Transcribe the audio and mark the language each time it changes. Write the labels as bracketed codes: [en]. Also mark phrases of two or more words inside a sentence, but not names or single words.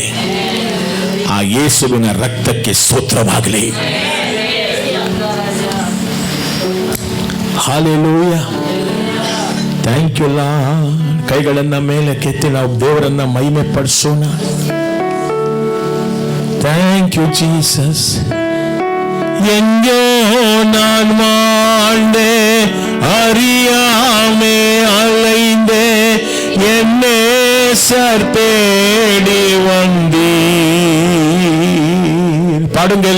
[kn] ಆ ಯೇಸುವಿನ ರಕ್ತಕ್ಕೆ ಸ್ತೋತ್ರವಾಗಲಿ. ಹಲ್ಲೆಲೂಯಾ. [en] thank you Lord. [kn] ಕೈಗಳನ್ನ ಮೇಲೆ ಕೆತ್ತಿ ನಾವು ದೇವರನ್ನ ಮಹಿಮೆ ಪಡಿಸೋಣ. [en] thank you Jesus. [ta] எங்கோ நான் வாழ்ந்தே அறியாமே அலைந்தே என்னே தேடி வந்தீர். பாடுங்கல்ல.